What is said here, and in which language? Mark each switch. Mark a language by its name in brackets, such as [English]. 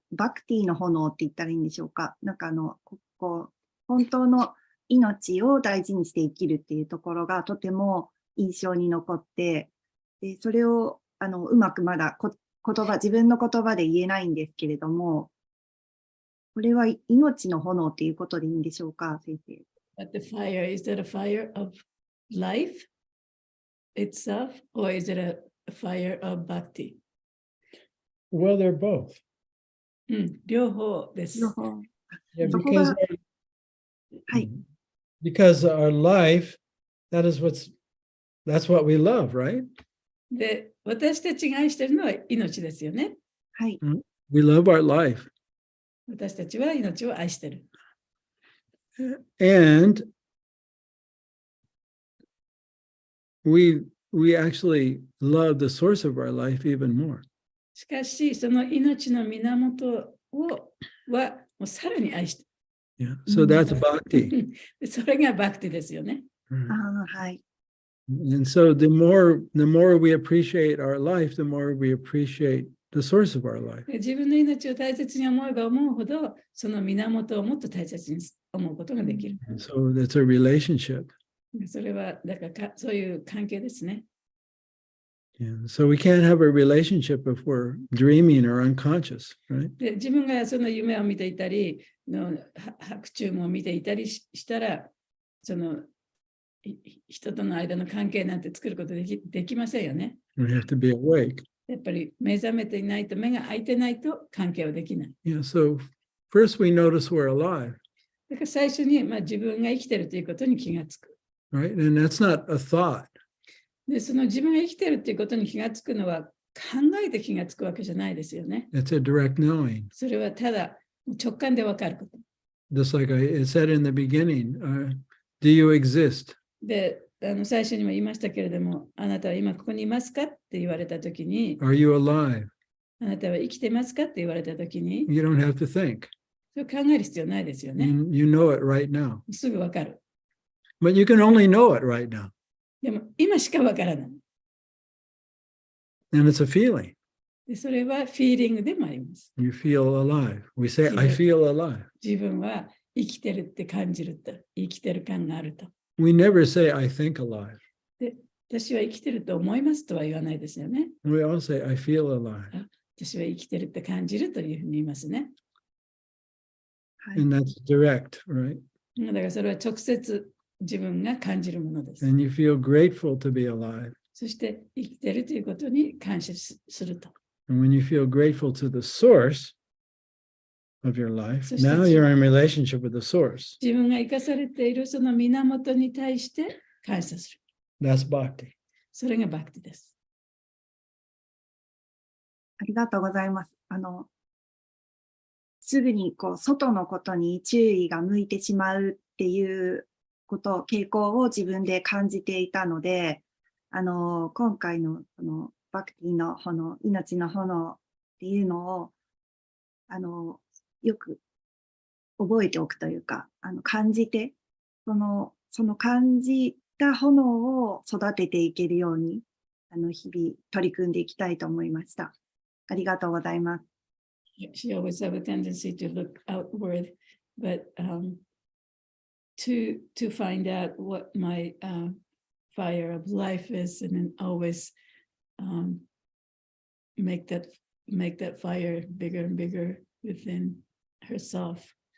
[Japanese] バクティの炎って言ったらいいんでしょうか？なんか本当の命を大事にして生きるっていうところがとても印象に残って、でそれをうまくまだ自分の言葉で言えないんですけれども、これは命の炎っていうことでいいんでしょうか、先生。 [English] But the fire, is that a fire of life itself, or is it a fire of bhakti? Well, they're both. [Japanese] 両方です。両方。 [English] Yeah, [Japanese] そこが、はい。 [English] because our life, that's what we love, right? [Japanese] で、私たちが愛しているのは命ですよね。はい。 [English] We love our life. [Japanese] 私たちは命を愛している。 [English] And we actually love the source of our life even more. [Japanese] しかし、その命の源はもうさらに愛している。 [English] Yeah. So that's bhakti. [Japanese] それがバクティですよね。はい。 [English] And so the more we appreciate our life, the more we appreciate the source of our life. [Japanese] 自分の命を大切に思えば思うほど、その源をもっと大切に思うことができる。 [English] So it's a relationship. [Japanese] それは、だからそういう関係ですね。 [English] Yeah. So we can't have a relationship if we're dreaming or unconscious, right? [Japanese] で自分がその夢を見ていたり、白昼夢を見ていたりしたら、その人との間の関係なんて作ることできませんよね。 [English] We have to be awake. [Japanese] やっぱり目覚めていないと、目が開いてないと関係はできない。 [English] Yeah. So first we notice we're alive, [Japanese] だから最初に、自分が生きているということに気がつく。 [English] right? And that's not a thought. [Japanese] で、その自分が生きているということに気がつくのは考えて気がつくわけじゃないですよね。 [English] It's a direct knowing. [Japanese] それはただ直感でわかること。 [English] Just like it said in the beginning, do you exist? [Japanese] で、最初にも言いましたけれども、あなたは今ここにいますかって言われたときに、 [English] Are you alive? [Japanese] あなたは生きてますかって言われたときに、 [English] You don't have to think. [Japanese] それを考える必要ないですよね。 [English] You know it right now. [Japanese] すぐわかる。 [English] But you can only know it right now. [Japanese] でも今しかわからない。 [English] And it's a feeling. [Japanese] でそれはフィーリングでもあります。 [English] You feel alive. We say, I feel alive. [Japanese] 自分は生きてるって感じると、生きてる感があると。 [English] We never say, I think alive. [Japanese] で、私は生きてると思いますとは言わないですよね。 [English] We all say, I feel alive. [Japanese] 私は生きてるって感じるというふうに言いますね。はい。 [English] And that's direct, right? [Japanese] だからそれは直接自分が感じるものです。 [English] And you feel grateful to be alive. [Japanese] そして生きてるということに感謝すると。 [English] And when you feel grateful to the source of your life, So now it's- you're in relationship with the source. [Japanese] 自分が生かされているその源に対して感謝する。 [English] That's bhakti. [Japanese] それがバクティです。ありがとうございます。すぐにこう外のことに注意が向いてしまうっていう傾向を自分で感じていたので、今回のそのバクティの炎、命の炎っていうのを、よく覚えておくというか、感じて、その感じた炎を育てていけるように、日々取り組んでいきたいと思いました。ありがとうございます。 [English] She always have a tendency to look outward, but to find out what my fire of life is, and then always make that fire bigger and bigger within herself.